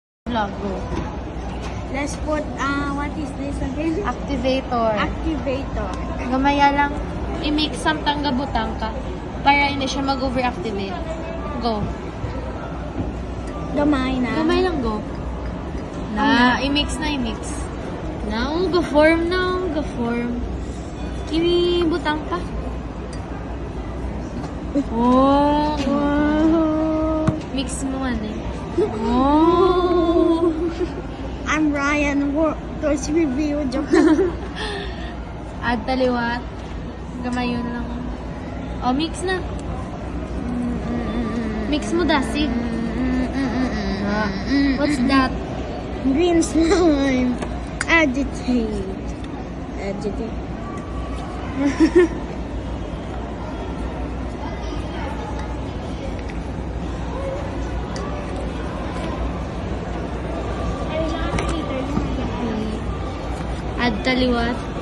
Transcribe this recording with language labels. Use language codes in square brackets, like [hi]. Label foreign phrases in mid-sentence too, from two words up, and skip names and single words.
[en] Vlog, go. Let's put, what is this again? Activator. Activator. [hil] Gamaya lang, i-mix samtang gabutang ka para hindi siya mag-overactivate. Go. Gamay na. Gamay lang, go. Na, i-mix na, i-mix. Now, ga-form now, ga-form. Ibutang pa. Oh. Wow. Mix mo ano eh. Oh. [en] I'm Ryan. Toys review. Joke. [hil] Add taliwat. Gamayon lang. Oh, mix na. Mix mo dasig. [en] What's that? Green slime. Agitate. Agitate. [hil] Add taliwat.